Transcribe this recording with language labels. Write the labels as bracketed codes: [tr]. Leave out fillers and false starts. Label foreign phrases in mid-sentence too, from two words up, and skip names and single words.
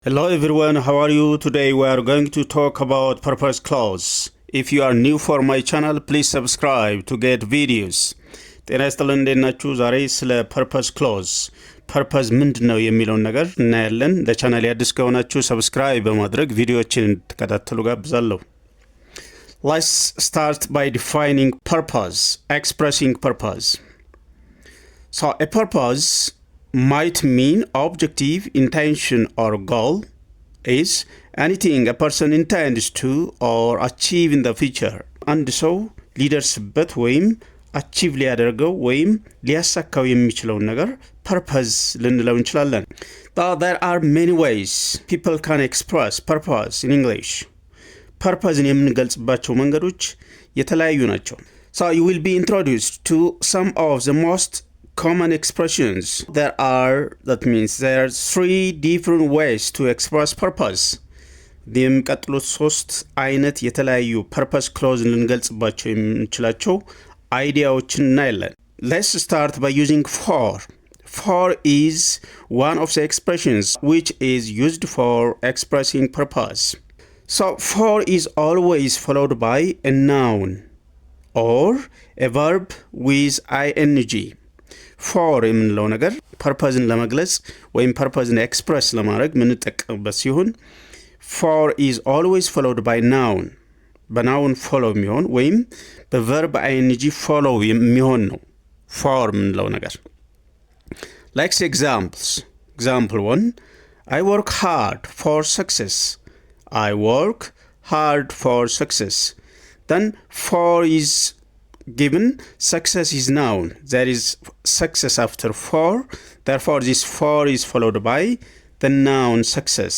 [en] Hello everyone, how are you? Today we are going to talk about purpose clause. If you are new for my channel, please subscribe to get videos. [am] ጤና ይስጥልን እንዴት ናችሁ? ዛሬ ስለ [en] purpose clause purpose [am] ምንድነው የሚለውን ነገር እናያለን። ለቻናሌ አዲስ ከሆናችሁ ሰብስክራይብ በማድረግ ቪዲዮዎችን እንድትከታተሉ ጋብዛለሁ። [en] Let's start by defining purpose, expressing purpose. So a purpose might mean objective, intention or goal is anything a person intends to or achieve in the future. [am] አንድ ሰው ሊደርስበት ወይም አቺቭ ሊያደርገው ወይም ሊያሳካው የሚችለውን ነገር purpose ልንለው እንችላለን. [en] There are many ways people can express purpose in English. [am] purposeን የምንገልጽባቸው መንገዶች የተለያዩ ናቸው. [en] So you will be introduced to some of the most common expressions. There are three different ways to express purpose. [am] የሚቀጥሉት ሶስት አይነት የተለያዩ [en] purpose clause [am] ልንገልጽባቸው የምንችላቸው አይዲያዎችን እናያለን. [en] Let's start by using for. For is one of the expressions which is used for expressing purpose. So for is always followed by a noun or a verb with ing. [am] for የምንለው ነገር purposeን ለመግለጽ ወይም purposeን express ለማድረግ ምንጠቀምበት ሲሆን [en] for is always followed by noun. [am] በ [en] noun follow [am] የሚሆን ወይም በ [en] verb ing follow [am] የሚሆን ነው for የምንለው ነገር. [en] Like examples. Example 1. I work hard for success. I work hard for success. Then for is given, success is noun. There is success after for. Therefore, this for is followed by the noun success.